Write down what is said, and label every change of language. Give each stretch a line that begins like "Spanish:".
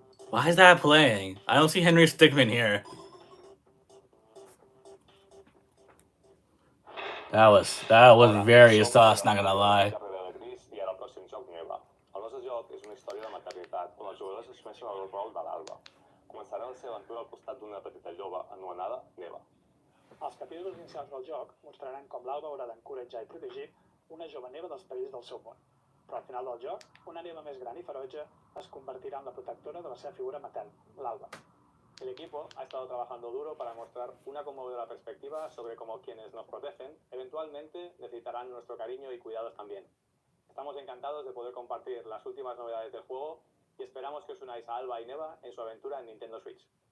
English: Why is that playing? I don't see Henry Stickmin here. That was very sus, not gonna lie.
Catalan: carrera de Gris i ara el pròxim joc Neva. El nostre joc és una història de maternitat on els jugadors assumeixen el rol de l'Alba. Començaran la seva aventura al costat d'una petita jove anomenada Neva. Els capítols inicials del joc mostraran com l'Alba haurà d'encoratjar i protegir una jove Neva dels perills del seu món. Però al final del joc, una Neva més gran i ferotge es convertirà en la protectora de la seva figura materna, l'Alba.
Spanish: El equipo ha estado trabajando duro para mostrar una conmovedora perspectiva sobre cómo quienes nos protegen eventualmente necesitarán nuestro cariño y cuidados también. Estamos encantados de poder compartir las últimas novedades del juego y esperamos que os unáis a Alba y Neva en su aventura en Nintendo Switch.